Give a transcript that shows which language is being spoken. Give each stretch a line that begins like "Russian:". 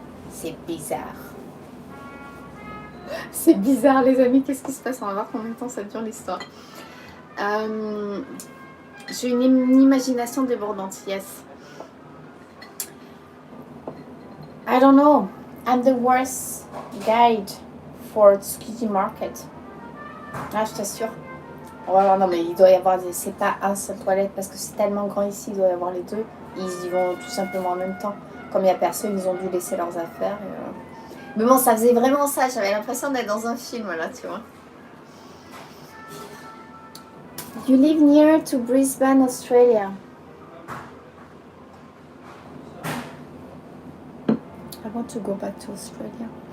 French: C'est bizarre. C'est bizarre les amis, qu'est-ce qui se passe? On va voir combien de temps ça dure l'histoire. J'ai une imagination débordante, yes.
English: I don't know. I'm the worst guide for Tsukiji Market.
French: Ah, je t'assure. Voilà, non mais il doit y avoir c'est pas un seul toilette parce que c'est tellement grand ici, il doit y avoir les deux. Ils y vont tout simplement en même temps. comme il n'y a personne, ils ont dû laisser leurs affaires. Mais bon, ça faisait vraiment ça. J'avais l'impression d'être dans un film, là, tu vois.
English: You live near to Brisbane, Australia. I want to go back to Australia.